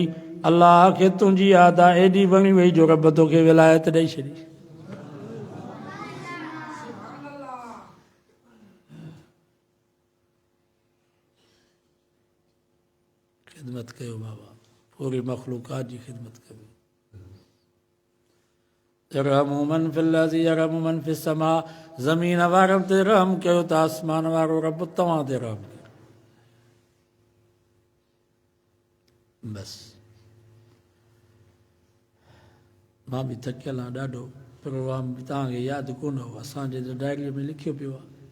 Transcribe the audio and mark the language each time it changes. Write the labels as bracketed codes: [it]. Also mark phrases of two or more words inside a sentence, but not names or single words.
[sd] अलाह खे तुंहिंजी अदा एॾी वणी वई जो रब तोखे विलायत ॾेई छॾी। ख़िदमत कयो बाबा, पूरी मख़लूक़ात जी ख़िदमत कयो। [ar] يرحمُ من في الأرض يرحمُ من في السماء, [sd] ज़मीन वारनि ते रहम कयो त आसमान वारो रब तव्हां ते रहम कयो। बसि मां बि थकियल आहियां ॾाढो, प्रोग्राम बि तव्हांखे यादि कोन हो, असांजे त डायरीअ में लिखियो पियो आहे।